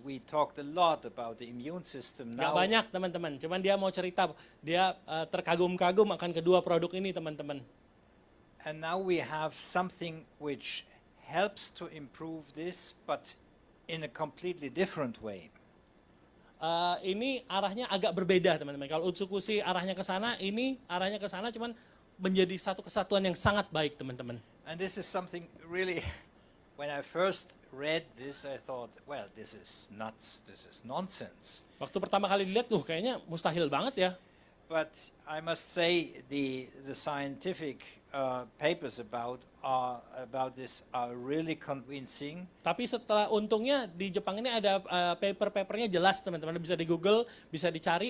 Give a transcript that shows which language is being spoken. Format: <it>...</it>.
<en>We talked a lot about the immune system.</en> <id>Nggak</id> <en>Now,</en> <id>banyak teman-teman, cuman dia mau cerita, dia terkagum-kagum akan kedua produk ini teman-teman.</id> <en>and now we have something which helps to improve this, but in a completely different way.</en> <id>Ini arahnya agak berbeda teman-teman. Kalau Utsukushhii arahnya ke sana, ini arahnya ke sana, cuman menjadi satu kesatuan yang sangat baik teman-teman.</id> <en>And this is something really, when I first read this, I thought, well, this is nuts, this is nonsense.</en> <id>Waktu pertama kali dilihat, kayaknya mustahil banget ya.</id> <en>But I must say the scientific papers about this are really convincing.</en> <id>Tapi setelah untungnya di Jepang ini ada paper-papernya jelas teman-teman, bisa di Google, bisa dicari.</id>